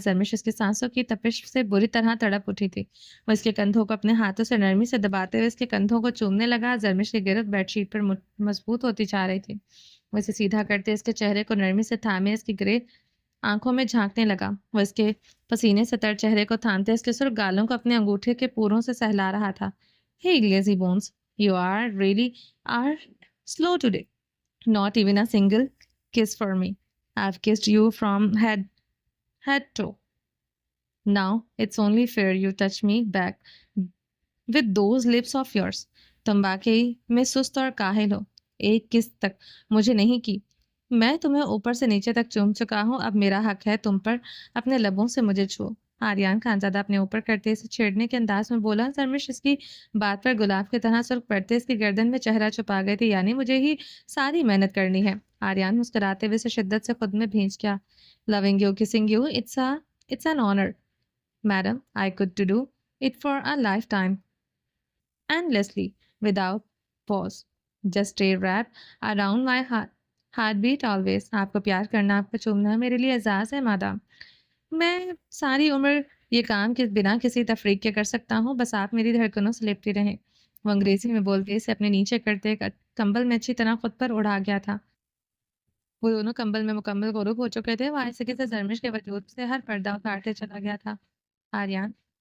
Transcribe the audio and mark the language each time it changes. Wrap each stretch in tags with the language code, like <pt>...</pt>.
<ur>زرمش اس کی سانسوں کی تپش سے بری طرح تڑپ اٹھی تھی. وہ اس کے کندھوں کو اپنے ہاتھوں سے نرمی سے دباتے ہوئے اس کے کندھوں کو چومنے لگا. زرمش کی گرفت بیڈ شیٹ پر مضبوط ہوتی جا رہی تھی. وہ اسے سیدھا کرتے اس کے چہرے کو نرمی سے تھامے اس کی گرے آنکھوں میں جھانکنے لگا. وہ اس کے پسینے سے تر چہرے کو تھامتے اس کے سرخ گالوں کو اپنے انگوٹھے کے پوروں سے سہلا رہا تھا.</ur> <en>Hey lazy bones, you are slow today. Not even a single kiss for me. I've kissed you from head to. Now it's only fair you touch me back with those lips of yours.</en> <ur>تم واقعی میں سست اور کاہل ہو. ایک کس تک مجھے نہیں کی. میں تمہیں اوپر سے نیچے تک چوم چکا ہوں. اب میرا حق ہے تم پر اپنے لبوں سے مجھے چھو. آریان خانزادہ اپنے اوپر کرتے اسے چھیڑنے کے انداز میں بولا. زرمش اس کی بات پر گلاب کی طرح سرخ پڑتے اس کی گردن میں چہرہ چھپا گئی تھی. یعنی مجھے ہی ساری محنت کرنی ہے. آریان مسکراتے ہوئے اسے شدت سے خود میں بھینچ گیا.</ur> <en>Loving you, kissing you, it's an honor. Madam, I could do it for a lifetime. Endlessly, without pause. Just stay wrapped around my heart beat always.</en> <ur>آپ کو پیار کرنا آپ کو چومنا میرے لیے اعزاز ہے مادام. میں ساری عمر یہ کام کے بنا کسی تفریق کے کر سکتا ہوں. بس آپ میری دھڑکنوں سے لپٹی رہیں. وہ انگریزی میں بولتے اسے اپنے نیچے کرتے ایک کمبل میں اچھی طرح خود پر اڑا گیا تھا. وہ دونوں کمبل میں مکمل غروب ہو چکے تھے. وہ آہستگی سے زرمش کے وجود سے ہر پردہ اتارتے چلا گیا تھا. آریان.</ur>